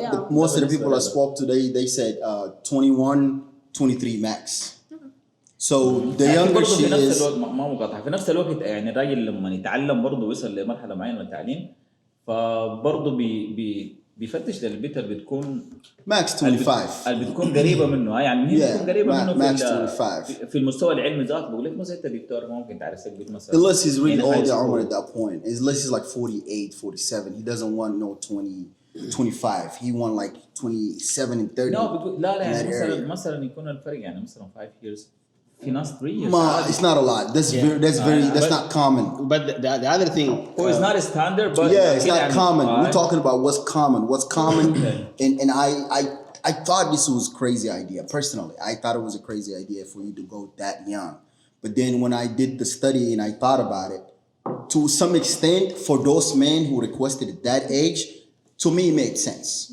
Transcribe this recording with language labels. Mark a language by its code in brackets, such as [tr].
[en] Most of the people I spoke to, they said 21, 23 max. So the younger she is. [ar] ما مقاطعة في نفس الوقت يعني الراجل لما يتعلم برضه ويصل لمرحلة معينة من التعليم فبرضه بيفتش للبيت اللي بتكون [en] max 25 [ar] اللي بتكون قريبه منه يعني هي بتكون قريبه منه [en] max 25 [ar] في المستوى العلمي ذاته بقول لك مثلا انت دكتور ممكن تعرف بيت مثلا [en] unless he's really old at that point unless he's like 48 47 he doesn't want no 25 he want like 27 and 30 [ar] لا يعني مثلا يكون الفرق يعني مثلا [en] 5 years [ar] في ناس [en] 3 years it's not a lot that's not common But the other thing, it's not a standard but it's not common. We're talking about what's common and I thought this was a crazy idea personally. I thought it was a crazy idea for you to go that young. But then when I did the study and I thought about it, to some extent for those men who requested at that age, to me it made sense.